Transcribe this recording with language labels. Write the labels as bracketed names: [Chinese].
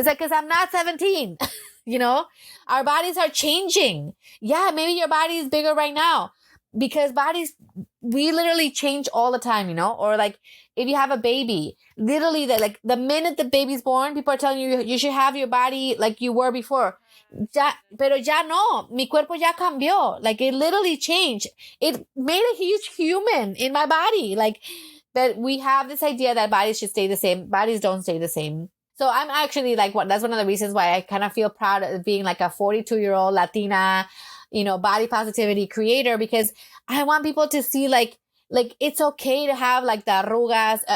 [English] It's like, cause I'm not 17, our bodies are changing. Yeah, maybe your body is bigger right now because bodies, we literally change all the time, or like if you have a baby, literally the minute the baby's born, people are telling you, you should have your body like you were before. [Spanish] Pero ya no, mi cuerpo ya cambió. [English] Like it literally changed. It made a huge human in my body. Like that we have this idea that bodies should stay the same. Bodies don't stay the same. So I'm actually like, that's one of the reasons why I kind of feel proud of being like a 42-year-old Latina, body positivity creator, because I want people to see like it's okay to have like the arrugas.